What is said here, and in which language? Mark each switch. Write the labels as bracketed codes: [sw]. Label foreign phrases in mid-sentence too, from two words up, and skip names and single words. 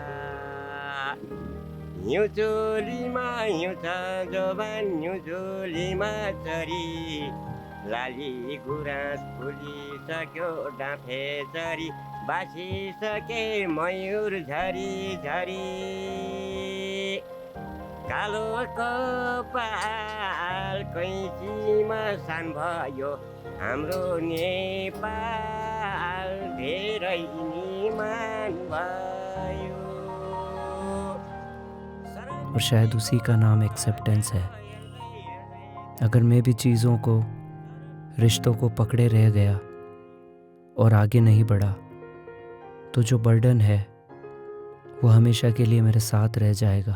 [ne] हिउँचोलीमा हिउँछ जोबान, हिउँचोलीमा चरी लाली गुराँस फुलिसक्यो डाँफे चरी बासिसके मयूर झरी झरी। कालो कपाल कैँचीमा सान भयो हाम्रो नेपाल धेरै निमान भयो। [hi] और शायद उसी का नाम एक्सेप्टेंस है। अगर मैं भी चीज़ों को, रिश्तों को पकड़े रह गया और आगे नहीं बढ़ा, तो जो बर्डन है वो हमेशा के लिए मेरे साथ रह जाएगा।